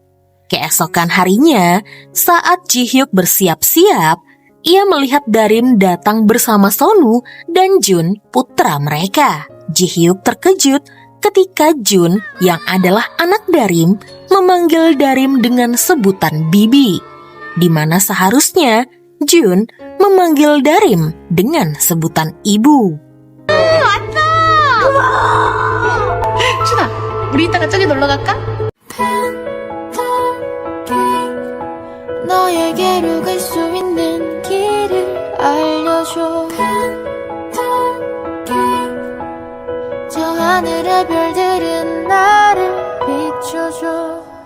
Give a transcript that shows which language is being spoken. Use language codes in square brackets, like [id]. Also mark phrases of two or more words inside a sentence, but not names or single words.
[id] Keesokan harinya, saat Ji-hyuk bersiap-siap, ia melihat Darim datang bersama Sonu dan Jun, putra mereka. Ji-hyuk terkejut ketika Jun, yang adalah anak Darim, memanggil Darim dengan sebutan bibi, di mana seharusnya Jun memanggil Darim dengan sebutan ibu. [ko] 준아, 우리 이따가 저기 놀러 갈까? 너에게로 갈 수 있는 길을 알려줘. 저 하늘의 별들은 나를 비춰줘.